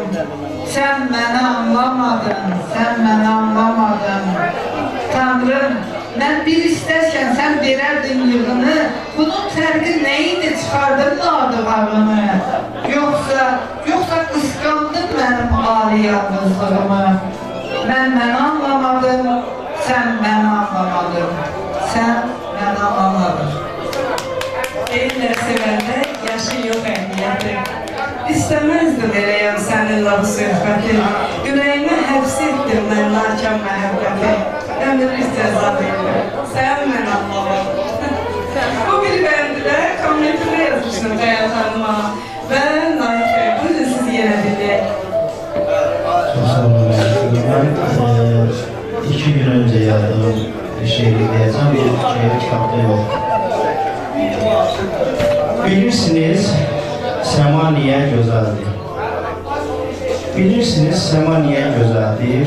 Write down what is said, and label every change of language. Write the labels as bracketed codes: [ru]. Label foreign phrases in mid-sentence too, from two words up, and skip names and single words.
[tr] Sen beni anlamadın, sen beni anlamadın. Tanrım, ben bir isterken sen vererdin yığını. Bunun terki neydi, çıkardın mı adı ağını? Yoksa kıskandın benim [az] Sən məni anlamadın, sən məni anlamadın. Deyirlər sevəndə yaşı yox əhliyyəti. İstəməzdim eləyəm səninlə bu söhbəti. Ürəyimə həbs etdim mən narkən məhəbbəti. Ömürlük cəza verir, sən mən anlamadın. Bu bir bənddə kommentində yazmışdım Xəyal xanıma və Naif bəy, buyurun siz yenə dinləyək. [tr] Çok sağ olun. Ben 2 gün önce yazdığım bir şiiri diyeceğim. Bir şiir kitapta yok. Bilirsiniz sema niye güzeldir? Bilirsiniz sema niye güzeldir?